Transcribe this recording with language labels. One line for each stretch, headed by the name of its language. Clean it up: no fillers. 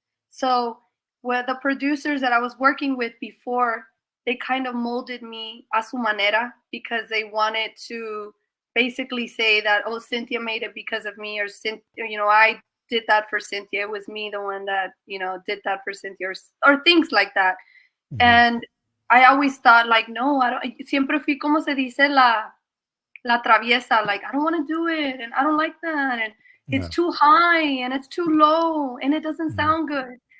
English: So with the producers that I was working with before, they kind of molded me
Spanish: a su manera
English: because they wanted to basically say that, oh, Cynthia made it because of me, or I did that for Cynthia. It was me, the one that, did that for Cynthia, or things like that. And I always thought, like, no, I don't.
Spanish: Siempre fui, como se dice, la traviesa.
English: Like, I don't want to do it, and I don't like that, and it's too high, and it's too low, and it doesn't sound good.